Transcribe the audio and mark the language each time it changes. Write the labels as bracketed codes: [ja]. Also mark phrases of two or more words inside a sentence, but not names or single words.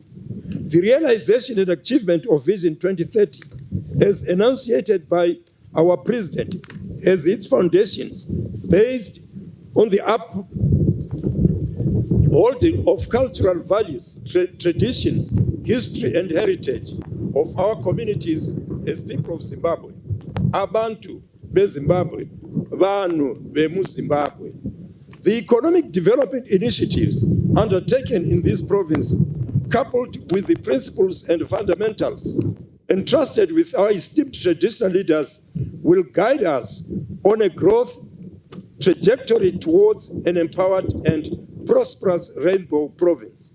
[en] The realization and achievement of Vision 2030, as enunciated by our President, has its foundations based on the upholding of cultural values, traditions, history, and heritage of our communities as people of Zimbabwe. [nd] Abantu beZimbabwe, [sn] Vanu bemuZimbabwe. [en] The economic development initiatives undertaken in this province, coupled with the principles and fundamentals entrusted with our esteemed traditional leaders, will guide us on a growth trajectory towards an empowered and prosperous Rainbow Province.